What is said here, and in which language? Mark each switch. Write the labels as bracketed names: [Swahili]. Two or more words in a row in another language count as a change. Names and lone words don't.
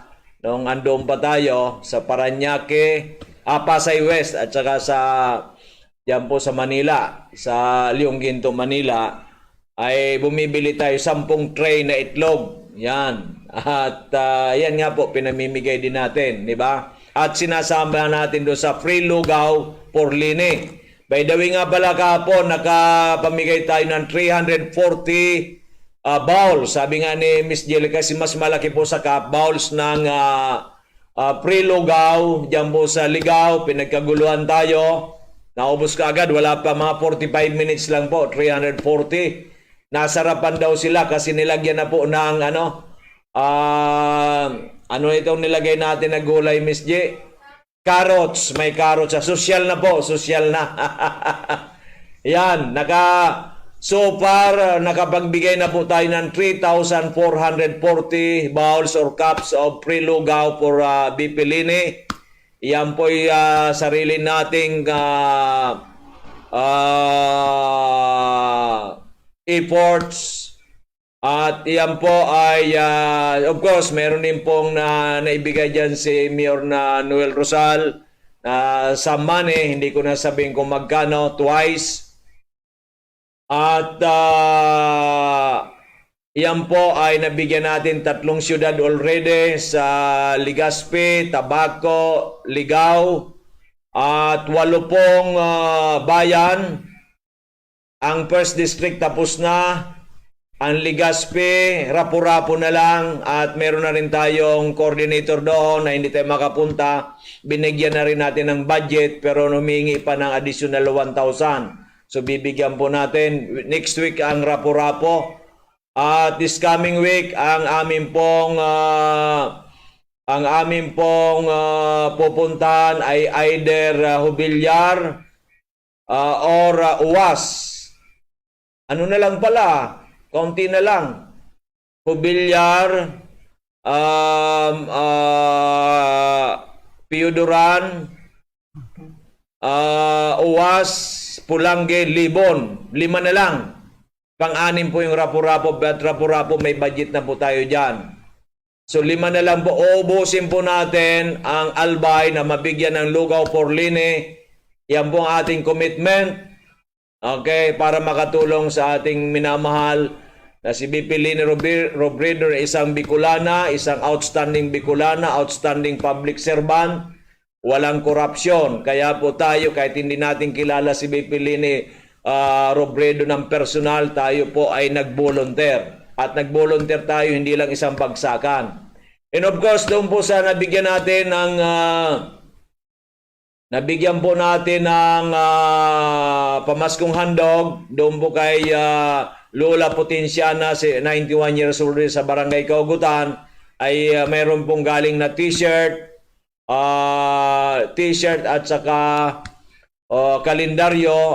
[Filipino] Noong andun pa tayo, sa Parañaque, Pasay West, at saka sa, diyan po sa Manila, sa Leong Ginto, Manila, ay bumibili tayo 10 tray na itlog. Yan. At yan nga po, pinamimigay din natin, di ba? At sinasama natin doon sa free lugaw for Lini. [English] By the way [Filipino] nga pala kahapon, nakapamigay tayo ng 340 bowls. Sabi nga ni Miss Jelly, kasi mas malaki po sa cup, bowls ng free lugaw. Diyan po sa Ligaw, pinagkaguluhan tayo. Naubos ka agad, wala pa, mga 45 minutes lang po, 340. Nasarapan daw sila kasi nilagyan na po ng ano itong nilagay natin na gulay, Miss J? Carrots, may carrots. Social na po, social na. Yan, so far, nakapagbigay na po tayo ng 3,440 [English] bowls or cups of free [Filipino] lugaw for BP Lini. Yan po ay sarili nating efforts. At yan po ay, [English] of course, [Filipino] meron din pong naibigay dyan si Mayor na Noel Rosal sa money. Hindi ko na sabihin kung magkano, twice. At yan po ay nabigyan natin 3 syudad already sa Legazpi, Tabaco, Ligaw, at 8 pong bayan. Ang [English] first district [Filipino] tapos na. Ang Legazpi, rapo-rapo na lang, at meron na rin tayong coordinator doon na hindi tayo makapunta. Binigyan na rin natin ng budget pero humingi pa ng additional 1,000. So bibigyan po natin next week ang rapo-rapo. [English] At this coming week [Filipino] ang amin pong pupuntahan ay either Hubilyar or UWAS. Ano na lang pala? Kaunti na lang. Hubilyar, Piyuduran, UWAS, Pulangge, Libon. 5 na lang. Pang-anim po yung rapo-rapo. But rapo-rapo may budget na po tayo dyan. So 5 na lang po. Uubusin po natin ang Albay na mabigyan ng lugaw for Lini. Yan po ang ating commitment. Okay, para makatulong sa ating minamahal na si BP Lini Robredo, isang Bicolana, isang outstanding Bicolana, [English] outstanding public servant, [Filipino] walang korupsyon. Kaya po tayo, kahit hindi natin kilala si BP Lini Robredo ng personal, tayo po ay nag-volunteer. At nag-volunteer tayo, hindi lang isang bagsakan. [English] And of course, [Filipino] doon po sa nabigyan natin ng nabigyan po natin ng pamaskong handog doon po kay Lola Potensiana, [English] 91 years old [Filipino] sa Barangay Kaugutan, ay mayroon pong galing na t-shirt at saka kalendaryo.